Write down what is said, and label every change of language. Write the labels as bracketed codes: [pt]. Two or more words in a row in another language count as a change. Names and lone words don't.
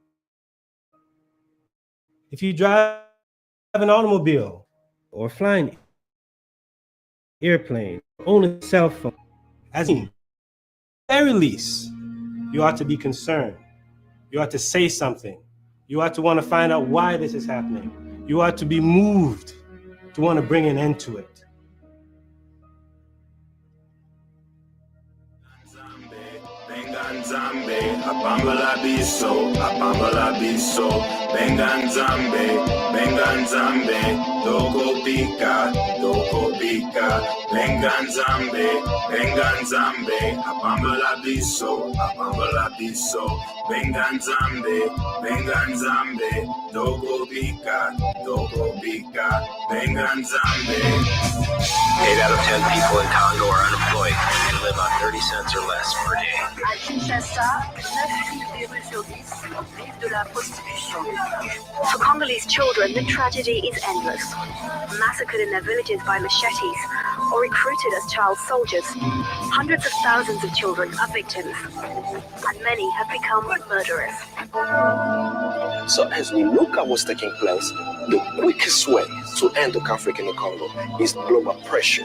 [en] If you drive an automobile or fly an airplane, own a cell phone, As in, very least, you ought to be concerned. You ought to say something. You ought to want to find out why this is happening. You ought to be moved to want to bring an end to it. [ln] Benganzambe, apambala biso, Benganzambe, doko pika, Benganzambe, apambala biso, Benganzambe, doko pika, Benganzambe. [en] 8 out of 10 people in Congo are unemployed and live on 30 cents or less per day. [fr] À Kinshasa, 9,8 sur 10 vivent de la prostitution. [en] For Congolese children, the tragedy is endless. Massacred in their villages by machetes or recruited as child soldiers, hundreds of thousands of children are victims, and many have become murderers. So as we look at what's taking place, the quickest way to end the conflict in the Congo is global pressure.